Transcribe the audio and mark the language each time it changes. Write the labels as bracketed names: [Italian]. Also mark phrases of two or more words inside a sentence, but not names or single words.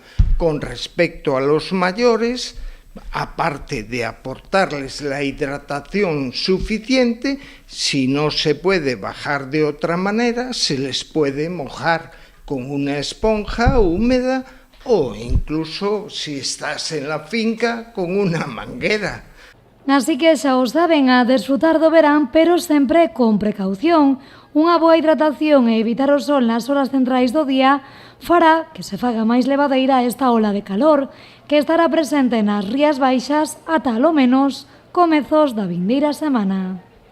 [Spanish] Con respecto a los mayores, aparte de aportarles la hidratación suficiente, si no se puede bajar de otra manera, se les puede mojar con una esponja húmeda o incluso, si estás en la finca, con una manguera. [Galician] Así que xa os saben, a desfrutar do verán, pero sempre con precaución. Unha boa hidratación e evitar o sol nas horas centrais do día fará que se faga máis levadeira esta ola de calor, que estará presente nas Rías Baixas ata, alo menos, comezos da vindeira semana.